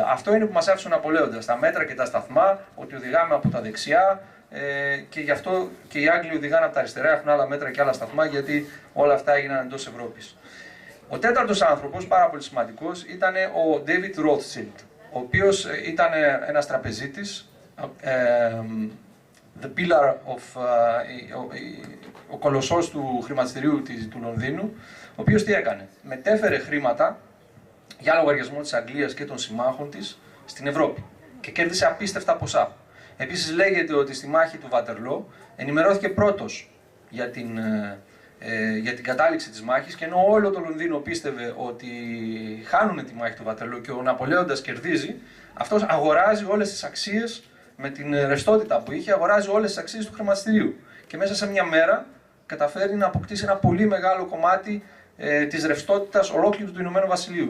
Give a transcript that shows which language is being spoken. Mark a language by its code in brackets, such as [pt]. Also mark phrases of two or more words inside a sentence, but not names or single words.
[el] Αυτό είναι που μας άφησε ο Ναπολέοντας, τα μέτρα και τα σταθμά, ότι οδηγάμε από τα δεξιά και γι' αυτό και οι Άγγλοι οδηγάνε από τα αριστερά, έχουν άλλα μέτρα και άλλα σταθμά, γιατί όλα αυτά έγιναν εντός Ευρώπης. Ο τέταρτος άνθρωπος, πάρα πολύ σημαντικός, ήταν ο David Rothschild, ο οποίος ήταν ένας τραπεζίτης, [en] the pillar of, [el] ο κολοσσός του χρηματιστηρίου του Λονδίνου, ο οποίος τι έκανε, μετέφερε χρήματα για λογαριασμό της Αγγλίας και των συμμάχων της στην Ευρώπη και κέρδισε απίστευτα ποσά. Επίσης λέγεται ότι στη μάχη του Βατερλό ενημερώθηκε πρώτος για την κατάληξη της μάχης και ενώ όλο το Λονδίνο πίστευε ότι χάνουν τη μάχη του Βατερλό και ο Ναπολέοντας κερδίζει, αυτός αγοράζει όλες τις αξίες με την ρευστότητα που είχε, αγοράζει όλες τις αξίες του χρηματιστηρίου και μέσα σε μια μέρα καταφέρει να αποκτήσει ένα πολύ μεγάλο κομμάτι της ρευστότητας ολόκληρου του Ηνωμένου Βασιλείου.